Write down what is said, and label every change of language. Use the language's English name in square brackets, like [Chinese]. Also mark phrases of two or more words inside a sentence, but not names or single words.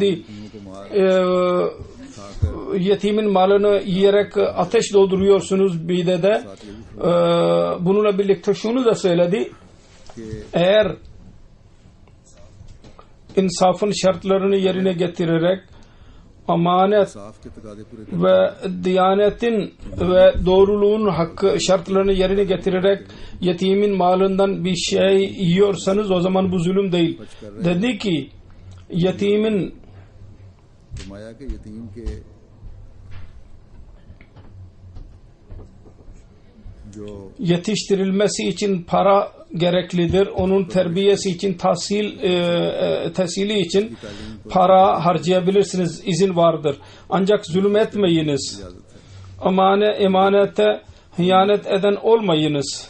[Urdu] کو مار [Turkish] yetimin malını yiyerek ateş dolduruyorsunuz bir de bununla birlikte şunu da söyledi. Eğer insafın şartlarını yerine getirerek amanet [Urdu] صاف کے تقاضے پورے [Turkish] ve diyanetin ve doğruluğun hakkı şartlarını yerine getirerek yetimin malından bir şey yiyorsanız o zaman bu zulüm değil. Dedi ki yetimin [Urdu] فرمایا کہ یتیم کے جو [Turkish] yetiştirilmesi için para gereklidir. Onun terbiyesi için tahsili için para harcayabilirsiniz. İzin vardır. Ancak zulüm etmeyiniz. Emanete hıyanet eden olmayınız.